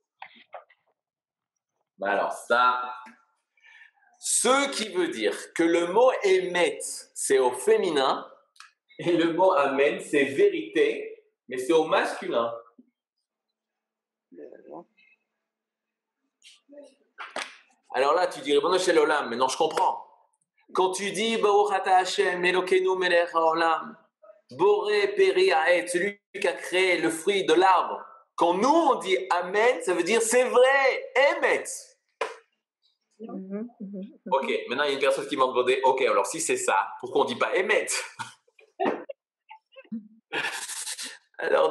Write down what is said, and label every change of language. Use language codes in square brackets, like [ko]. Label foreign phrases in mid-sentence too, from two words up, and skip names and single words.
[fr] Alors ça, ce qui veut dire que le mot émet, c'est au féminin, et le mot amen, c'est vérité, mais c'est au masculin. Alors là, tu dirais, bon, chez l'olam, mais non, je comprends. Quand tu dis, [he] ברוך אתה ה' אלוקינו מלך העולם בורא פרי העץ, [fr] celui qui a créé le fruit de l'arbre, quand nous on dit amen, ça veut dire c'est vrai, émet. Mhm, mhm. Ok, maintenant il y a une personne qui m'a demandé, ok, alors si c'est ça, pourquoi on ne dit pas émet? Alors dis